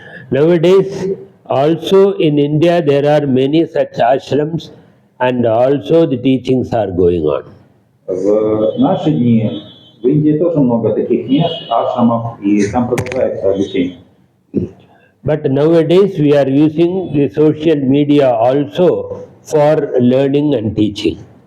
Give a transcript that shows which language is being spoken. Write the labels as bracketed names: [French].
[English] Nowadays, also in India, there are many such ashrams, and also the teachings are going on. [Russian] В наши дни в Индии тоже много таких мест, ашрамов, и там продолжается обучение. [English] But nowadays, we are using the social media also for learning and teaching.